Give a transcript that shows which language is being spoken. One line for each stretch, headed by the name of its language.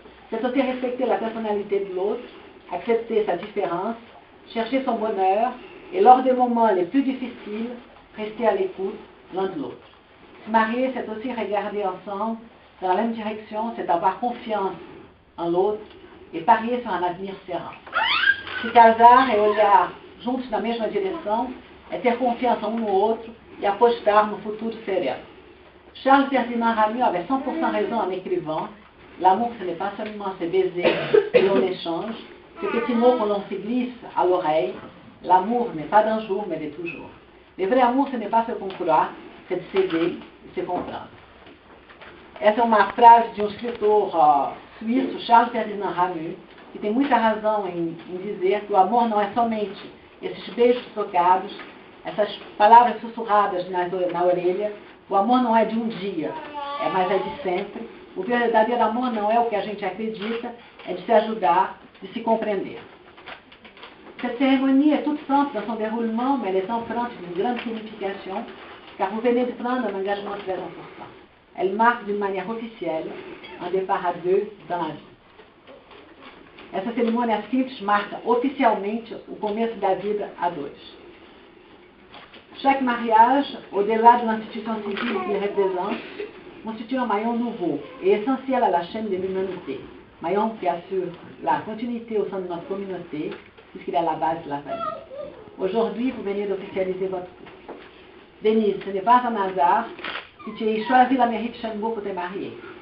French: C'est aussi respecter la personnalité de l'autre, accepter sa différence, chercher son bonheur, et lors des moments les plus difficiles, rester à l'écoute l'un de l'autre. Se marier, c'est aussi regarder ensemble dans la même direction, c'est avoir confiance en l'autre e parier sur um avenir serein.
Portuguese: Se casar é olhar juntos na mesma direção, é ter confiança um no outro e apostar no futuro sereno.
French: Charles Ferdinand Ramuz avait 100% raison en écrivant « L'amour, ce n'est pas seulement ces baisers que l'on échange, ces petits mots que l'on se glisse à l'oreille. L'amour n'est pas d'un jour, mais de toujours. Le vrai amour, ce n'est pas ce qu'on croit, c'est de s'aider e se comprendre. »
Portuguese: Essa é uma frase de um escritor suíço, Charles Ferdinand Ramuz, que tem muita razão em dizer que o amor não é somente esses beijos trocados, essas palavras sussurradas na orelha. O amor não é de um dia, mas é de sempre. O verdadeiro amor não é o que a gente acredita, é de se ajudar, de se compreender.
French: Cette cérémonie est toute simple dans son déroulement, mais elle est empreinte d'une grande signification, car vous venez de prendre un engagement très important. Elle marque d'une manière officielle un départ à deux dans la vie.
Portuguese: Essa cerimônia simples marca oficialmente o começo da vida a dois.
French: Chaque mariage, au-delà de l'institution civile qu'il représente, constitue un maillon nouveau et essentiel à la chaîne de l'humanité. Maillon qui assure la continuité au sein de notre communauté, puisqu'il est à la base de la famille. Aujourd'hui, vous venez d'officialiser votre couple. Denise, ce n'est pas un hasard que tu aies choisi la mairie de Cherbourg pour te marier.